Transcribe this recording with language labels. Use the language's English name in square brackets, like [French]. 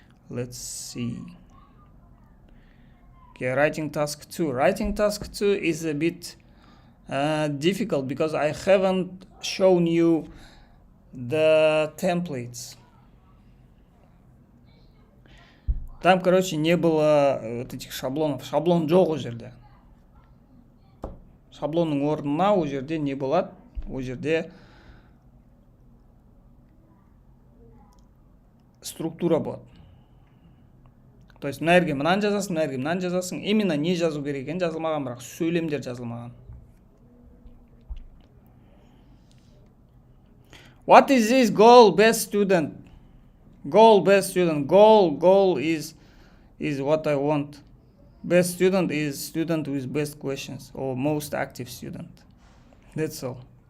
[English] Let's see. Okay, writing task 2. Writing task 2 is a bit difficult because I haven't shown you the templates. [Russian] Там, короче, не было вот этих шаблонов. [Kazakh] Шаблон жоқ о жерде. Шаблонның орнына о жерде не болады? О жерде структура болады. [Russian] То есть [Kazakh] мына жерге мынаны жазасың, мына жерге мынаны жазасың. Именно не жазу керек екені жазылмаған, бірақ сөйлемдер жазылмаған. [English] What is this goal, best student? Goal, best student. Goal is what I want. Best student is student with best questions or most active student. That's all.